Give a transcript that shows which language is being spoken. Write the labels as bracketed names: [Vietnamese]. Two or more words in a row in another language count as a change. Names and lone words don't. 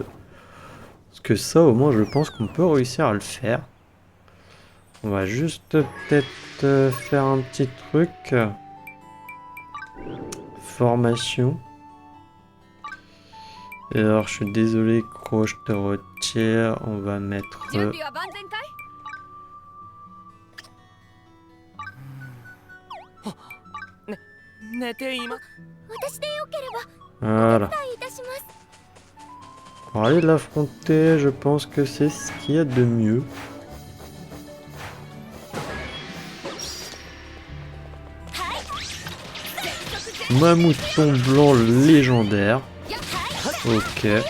[French] Parce que ça, au moins, je pense qu'on peut réussir à le faire. On va juste peut-être faire un petit truc. Formation. Et alors, je suis désolé, Croc, je te retire. On va mettre... [Japanese] 準備は万全かい？寝ていま。私でよければ [French] Voilà. [Japanese] お手伝いいたします。 [French] Pour aller l'affronter, je pense que c'est ce qu'il y a de mieux. Mammouthon blanc légendaire. Ok.